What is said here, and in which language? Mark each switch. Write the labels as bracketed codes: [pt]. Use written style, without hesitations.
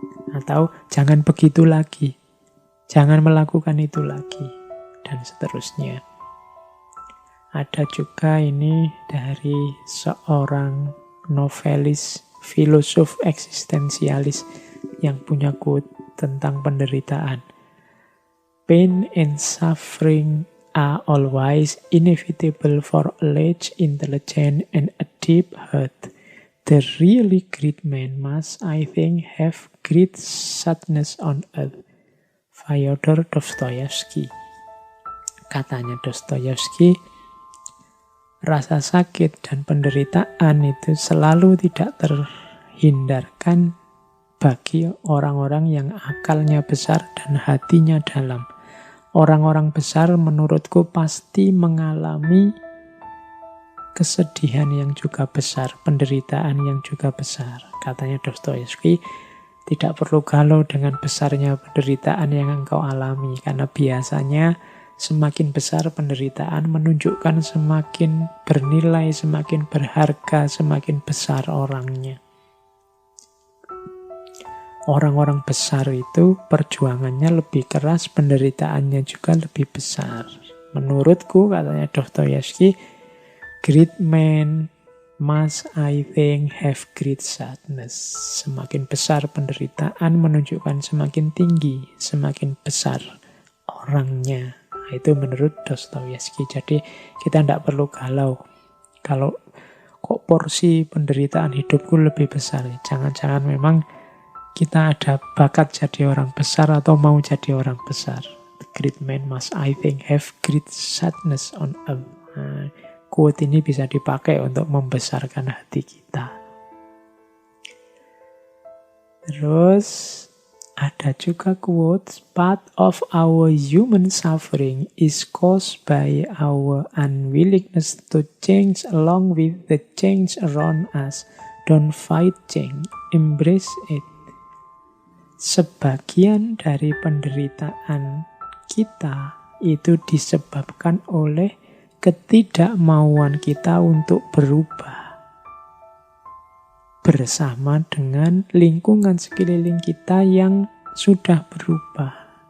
[id] Atau jangan begitu lagi, jangan melakukan itu lagi, dan seterusnya. Ada juga ini dari seorang novelis, filosof eksistensialis yang punya quote tentang penderitaan. [en] Pain and suffering are always inevitable for a large intelligence and a deep heart. The really great man must, I think, have great sadness on earth. Fyodor Dostoyevsky. [id] Katanya Dostoyevsky, rasa sakit dan penderitaan itu selalu tidak terhindarkan bagi orang-orang yang akalnya besar dan hatinya dalam. Orang-orang besar menurutku pasti mengalami kesedihan yang juga besar, penderitaan yang juga besar. Katanya Dostoyevsky, tidak perlu galau dengan besarnya penderitaan yang engkau alami, karena biasanya semakin besar penderitaan menunjukkan semakin bernilai, semakin berharga, semakin besar orangnya. Orang-orang besar itu perjuangannya lebih keras, penderitaannya juga lebih besar. Menurutku, katanya [en] Dostoyevsky, great men must, I think, have great sadness. [id] Semakin besar penderitaan menunjukkan semakin tinggi, semakin besar orangnya. Nah, itu menurut Dostoyevsky. Jadi kita tidak perlu galau. Kalau kok porsi penderitaan hidupku lebih besar. Jangan-jangan memang kita ada bakat jadi orang besar atau mau jadi orang besar. [en] The great man must, I think, have great sadness on earth. [id] Nah, quote ini bisa dipakai untuk membesarkan hati kita. Terus ada juga quotes, [en] part of our human suffering is caused by our unwillingness to change along with the change around us. Don't fight change, embrace it. [id] Sebagian dari penderitaan kita itu disebabkan oleh ketidakmauan kita untuk berubah bersama dengan lingkungan sekeliling kita yang sudah berubah.